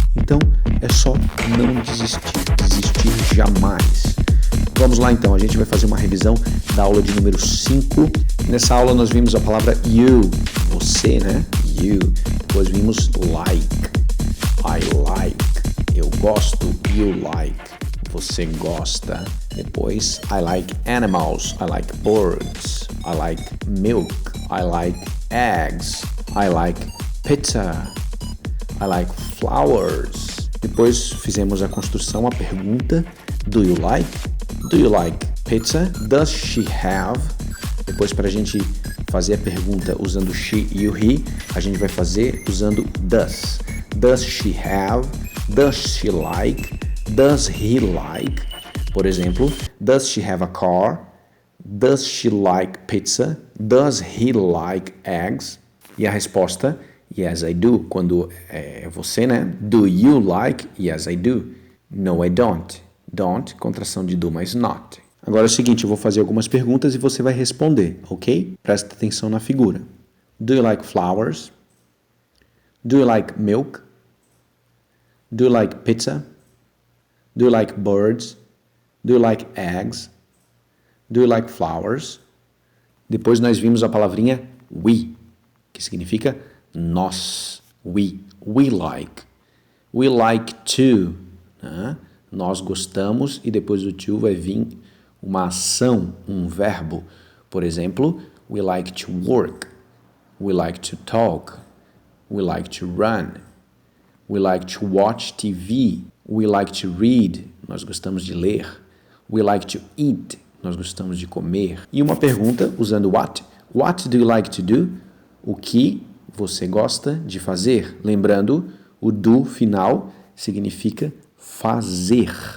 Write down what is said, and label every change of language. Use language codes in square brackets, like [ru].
[pt] Então é só não desistir. Desistir jamais. Vamos lá então, a gente vai fazer uma revisão da aula de número 5. Nessa aula nós vimos a palavra you, você, né? You. Depois vimos like, [en] I like, [pt] eu gosto, [en] you like, [pt] você gosta. [en] Depois, I like animals, I like birds, I like milk, I like eggs, I like pizza, I like flowers. [pt] Depois fizemos a construção, a pergunta, [en] do you like? Do you like pizza? Does she have? [pt] Depois, para a gente fazer a pergunta usando she e o he, a gente vai fazer usando does. [en] Does she have? Does she like? Does he like? [pt] Por exemplo, [en] does she have a car? Does she like pizza? Does he like eggs? [pt] E a resposta, [en] yes, I do. [pt] Quando é você, né? [en] Do you like? Yes, I do. No, I don't. [pt] Don't, contração de do mais not. Agora é o seguinte, eu vou fazer algumas perguntas e você vai responder, ok? Presta atenção na figura. [en] Do you like flowers? Do you like milk? Do you like pizza? Do you like birds? Do you like eggs? Do you like flowers? [pt] Depois nós vimos a palavrinha we, que significa nós. [en] We like. We like to, né? [pt] Nós gostamos e depois do to vai vir uma ação, um verbo. [en] Por exemplo, we like to work, we like to talk, we like to run, we like to watch TV, we like to read, [pt] nós gostamos de ler, [en] we like to eat, [pt] nós gostamos de comer. E uma pergunta usando [en] what do you like to do? [pt] O que você gosta de fazer? Lembrando, o do final significa fazer.